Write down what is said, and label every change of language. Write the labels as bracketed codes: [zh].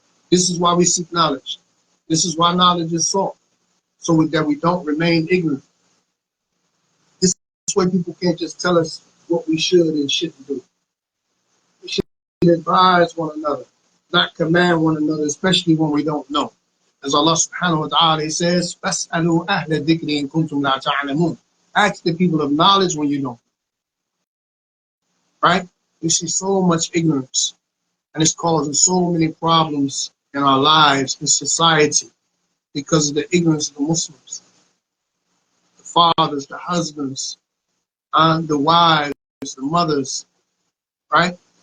[en] This is why we seek knowledge. This is why knowledge is sought, so that we don't remain ignorant. This way people can't just tell us what we should and shouldn't do. We should advise one another, not command one another, especially when we don't know. As Allah subhanahu wa ta'ala says, [ar] فَاسْأَلُوا أَهْلَ الذِّكْرِ إِن كُنتُمْ لَا تَعْلَمُونَ. [en] Ask the people of knowledge when you don't. Right? We see so much ignorance, and it's causing so many problems in our lives, in society, because of the ignorance of the Muslims. The fathers, the husbands, the wives, the mothers, right?